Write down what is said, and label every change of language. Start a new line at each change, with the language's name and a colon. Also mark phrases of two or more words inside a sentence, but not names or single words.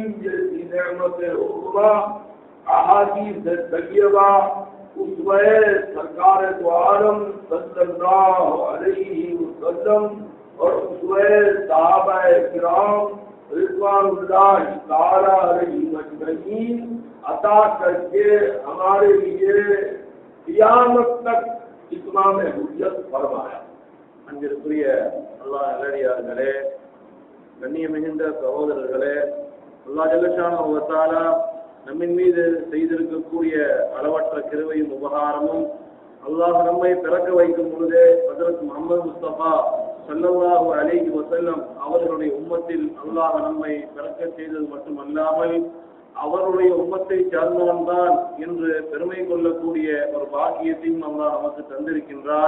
Urdu: جیسی نعمت عظمیٰ، احادیث طیبہ، اسوہ سرکار دو عالم
Arabic: صلی اللہ علیہ وسلم
Urdu: اور اسوہ صحابہ کرام
Arabic: رضوان اللہ تعالی علیہم اجمعین
Urdu: عطا کر کے ہمارے لیے قیامت تک اتمام حجت فرمایا.
Tamil: அன்பிற்குரிய அல்லாஹ் நல்லடியார்களே, கண்ணிய மிகுந்த சகோதரர்களே, அல்லாஹ்
Arabic: جل شانه وتعالى
Tamil: நம்மின் மீது செய்திருக்கக்கூடிய அளவற்ற கிருபையும் உபகாரமும், அல்லாஹ் நம்மை பிறக்க வைக்கும் பொழுதே ஹஜ்ரத் முஹம்மது முஸ்தபா
Arabic: صلى الله عليه وسلم
Tamil: அவர்களுடைய உம்மத்தில் அல்லாஹ் நம்மை பிறக்க செய்தது மட்டுமல்லாமல் அவருடைய உம்மத்தை சார்ந்தவன் தான் என்று பெருமை கொள்ளக்கூடிய ஒரு பாக்கியத்தையும் அல்லாஹ் நமக்கு தந்திருக்கின்றான்.